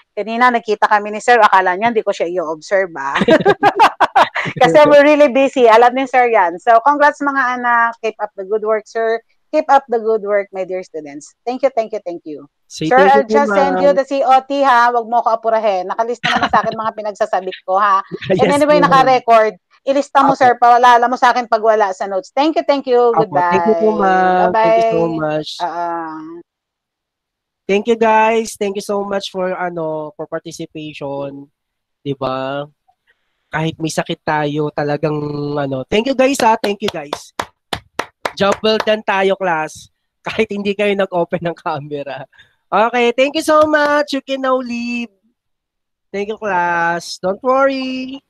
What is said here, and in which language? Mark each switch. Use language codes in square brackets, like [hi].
[tl] Kanina nakita kami ni Sir, akala niya hindi ko siya i-observe, Kasi [en] we're really busy. [tl] Alam ni Sir yan. So, congrats mga anak. [en] Keep up the good work, sir. Keep up the good work, my dear students. Thank you, thank you, thank you. Sir, I'll just send you the COT, ha? [tl] Huwag mo ko apurahin. Nakalista naman sa akin mga pinagsasabit ko, ha? [en] And anyway, [tl] naka-record. Ilista mo, sir, pawala mo sa akin pag wala sa notes. [en] Thank you, thank you. Goodbye. Thank you po, ma'am. Bye-bye. Thank you so much. Thank you, guys. Thank you so much for for participation. [tl] 'Di ba? Kahit may sakit tayo, talagang [en] Thank you, guys, ha. Thank you, guys. Job well done tayo, class. [tl] Kahit hindi kayo nag-open ng camera. [en] Okay, thank you so much. You can now leave. Thank you, class. Don't worry.